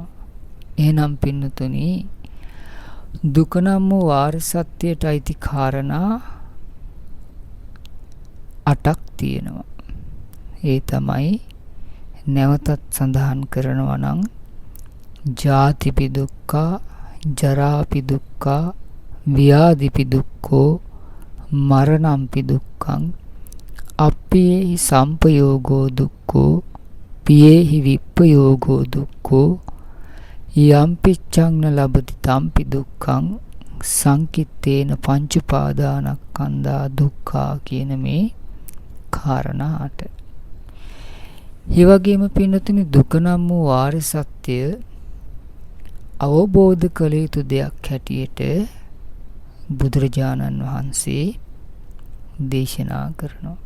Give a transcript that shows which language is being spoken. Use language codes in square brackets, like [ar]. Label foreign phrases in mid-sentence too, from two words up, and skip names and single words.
[si] එහෙනම් පින්නතුනි, දුක නම් වූ ආර්ය සත්‍යයට අයිති කාරණා 8ක් තියෙනවා. ඒ තමයි නැවතත් සඳහන් කරනවා නම් [pi] ජාතිපි දුක්ඛා, ජරාපි දුක්ඛා, ව්‍යාධිපි දුක්ඛෝ, මරණම්පි දුක්ඛං, අප්පියේහි සම්පයෝගෝ දුක්ඛෝ, පියේහි විප්පයෝගෝ දුක්ඛෝ, යම්පිච්ඡං න ලබති තම්පි දුක්ඛං, සංකිත්තේන පංච උපාදානස්කන්ධා දුක්ඛා [si] කියන මේ කාරණා 8. ඒ වගේම පින්නතුනි, දුක නම් වූ ආර්ය සත්‍ය අවබෝධ කළ යුතු දෙයක් හැටියට බුදුරජාණන් වහන්සේ දේශනා කරනවා.